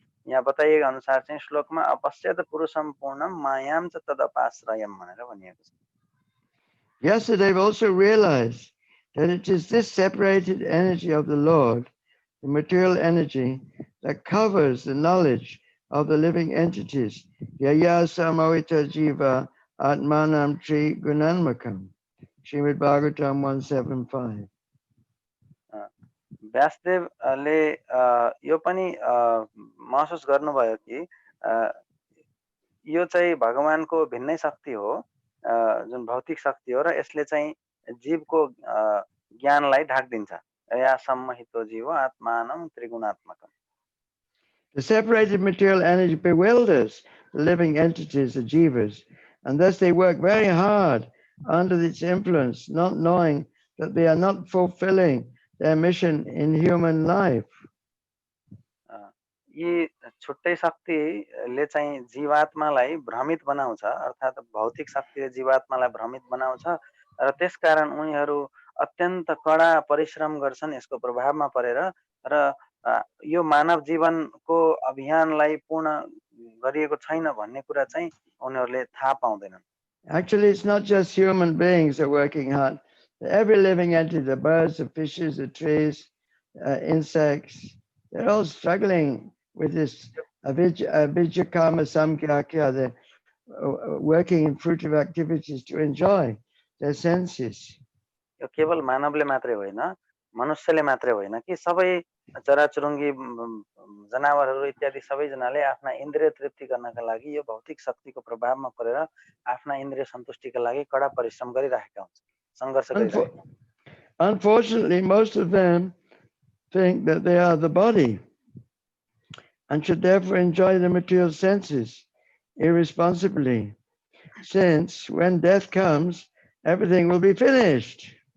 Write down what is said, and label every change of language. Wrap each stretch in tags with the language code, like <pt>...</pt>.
<ne>यहाँ बताइएको अनुसार चाहिँ श्लोकमा</ne> <sa>अपश्यत पुरुषम पूर्णम मायाम च तदपाश्रयम</sa> <ne>भनेर भनिएको छ।</ne> <en>Vyasadeva also realized that it is this separated energy of the Lord, the material energy, that covers the knowledge of the living entities.</en> <sa>Yaya samavita jiva atmanam tri gunanmakam.</sa> <en>Srimad Bhagavatam 175.</en> <ne>व्यासदेवले यो पनि महसुस गर्नुभयो कि यो चाहिँ भगवानको भिन्नै शक्ति हो, जुन भौतिक शक्ति हो र यसले चाहिँ जीवको ज्ञानलाई ढाक्दिन्छ।</ne> <sa>या सम्महितो जीव आत्मानं त्रिगुणात्मकम्।</sa> <en>The separated material energy bewilders the living entities, the jivas, and thus they work very hard under its influence, not knowing that they are not fulfilling their mission in human life.</en> <ne>यी छुट्टै शक्तिले चाहिँ जीवात्मालाई भ्रमित बनाउँछ, अर्थात् भौतिक शक्तिले जीवात्मालाई भ्रमित बनाउँछ र त्यसकारण उनीहरू अत्यन्त कडा परिश्रम गर्छन् यसको प्रभावमा परेर र यो मानव जीवनको अभियानलाई पूर्ण गरिएको छैन भन्ने कुरा चाहिँ उनीहरूले थाहा पाउँदैनन्।</ne> <en>Actually, it's not just human beings that are working hard. Every living entity, the birds, the fishes, the trees, insects, they're all struggling with this</en> <sa>avijja karma samkhya.</sa> <en>They're working in fruitive activities to enjoy their senses.</en> <ne>यो केवल मानवले मात्रै होइन, मनुष्यले मात्रै होइन कि सबै चराचुरुङ्गी जनावरहरू इत्यादि सबैजनाले आफ्ना इन्द्रिय तृप्ति गर्नका लागि यो भौतिक शक्तिको प्रभावमा परेर आफ्ना इन्द्रिय सन्तुष्टिका लागि कडा परिश्रम गरिरहेका हुन्छन्, सङ्घर्ष गरिरहेका हुन्छन्।</ne> <en>Unfortunately, most of them think that they are the body and should therefore enjoy the material senses irresponsibly, since when death comes, everything will be finished.</en>